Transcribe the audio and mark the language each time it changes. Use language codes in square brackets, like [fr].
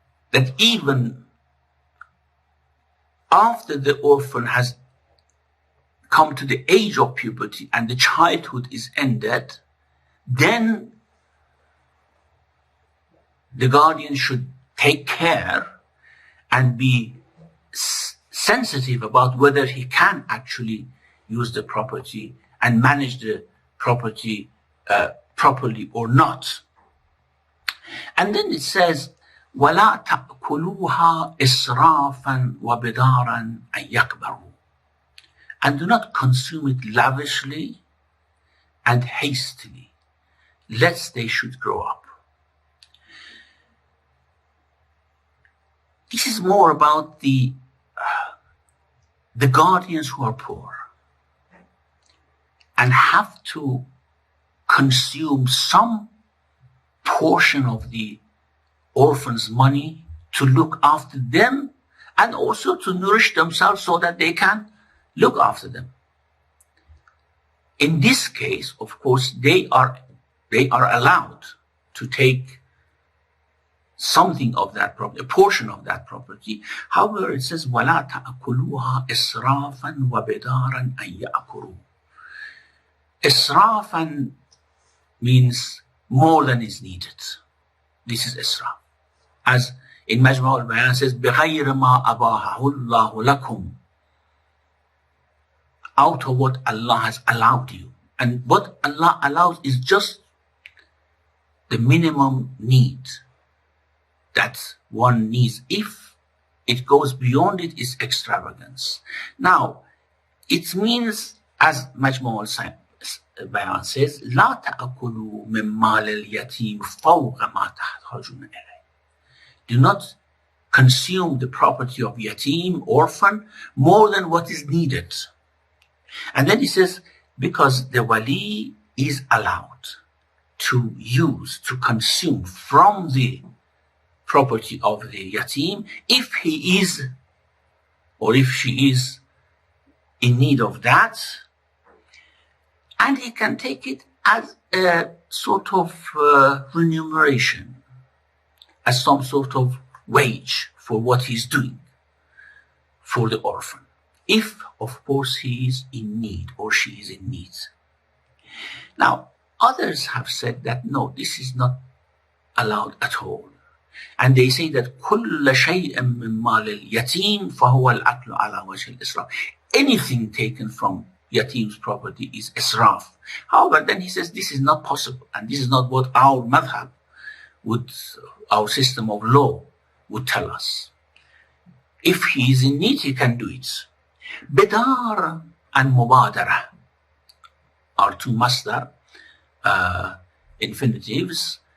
[en] That even after the orphan has come to the age of puberty and the childhood is ended, then the guardian should take care and be sensitive about whether he can actually use the property and manage the property properly or not. And then it says, [ar] وَلَا تَأْكُلُوهَا إِسْرَافًا وَبِدَارًا أَن يَكْبَرُوا. [en] And do not consume it lavishly and hastily, lest they should grow up. This is more about the guardians who are poor and have to consume some portion of the orphans' money to look after them and also to nourish themselves so that they can look after them. In this case, of course, they are allowed to take something of that property, a portion of that property. However, it says, [ar] وَلَا تَأْكُلُوهَا إِسْرَافًا وَبِدَارًا أَن يَأْكُلُوا. [en] Israfan means more than is needed. This is israf. As in Majma' al-Bayan says, [ar] بِغَيْرِ مَا أَبَاهَهُ اللَّهُ لَكُمْ. [en] Out of what Allah has allowed you. And what Allah allows is just the minimum need that one needs. If it goes beyond it, is extravagance. Now, it means, as Majma' al-Bayan says, [ar] لا تأكلوا من مال اليتيم فوق ما تحتاجون إليه. [en] Do not consume the property of yatim, orphan, more than what is needed. And then he says, because the wali is allowed to use, to consume from the property of the yatim, if he is or if she is in need of that, and he can take it as a sort of remuneration, as some sort of wage for what he's doing for the orphan, if of course he is in need or she is in need. Now, others have said that no, this is not allowed at all. And they say that [ar] كل شيء من مال اليتيم فهو الأكل على وجه الإسراف. [en] Anything taken from yatim's property is israf. However, then he says this is not possible, and this is not what our madhab would, our system of law would tell us. If he is in need, he can do it. Bidar and mubadara are two masdar infinitives.